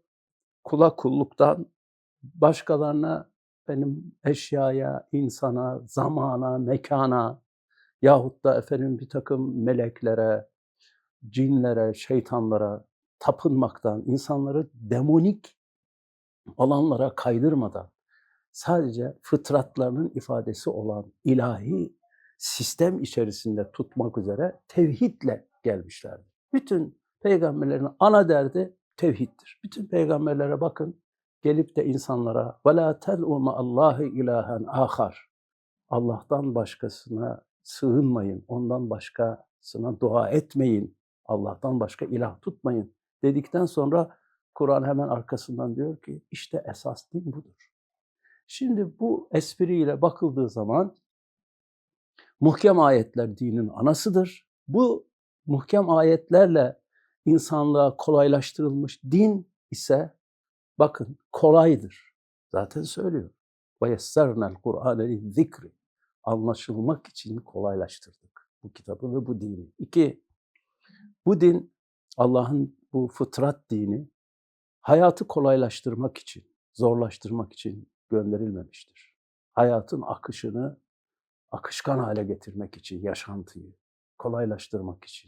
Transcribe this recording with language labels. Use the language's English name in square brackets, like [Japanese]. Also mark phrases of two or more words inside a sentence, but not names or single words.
[Turkish] kula kulluktan, başkalarına, eşyaya, insana, zamana, mekana yahut da bir takım meleklere, cinlere, şeytanlara tapınmaktan, insanları demonik alanlara kaydırmadan sadece fıtratlarının ifadesi olan ilahi sistem içerisinde tutmak üzere tevhidle gelmişlerdir. Bütün peygamberlerin ana derdi tevhiddir. Bütün peygamberlere bakın, gelip de insanlara [Arabic] وَلَا تَدْعُ مَا اللّٰهِ اِلٰهًا آخَرٍ [Turkish] Allah'tan başkasına sığınmayın, ondan başkasına dua etmeyin, Allah'tan başka ilah tutmayın dedikten sonra Kur'an hemen arkasından diyor ki işte esas din budur. Şimdi bu espriyle bakıldığı zaman muhkem ayetler dinin anasıdır. Bu muhkem ayetlerle insanlığa kolaylaştırılmış din ise bakın kolaydır. Zaten söylüyor. [Arabic] وَيَسَّرْنَا الْقُرْآنَ لِلذِّكْرِ [Turkish] Anlaşılmak için kolaylaştırdık bu kitabı ve bu dini. 2. Bu din, Allah'ın bu fıtrat dini, hayatı kolaylaştırmak için, zorlaştırmak için gönderilmemiştir. Hayatın akışını akışkan hale getirmek için, yaşantıyı kolaylaştırmak için.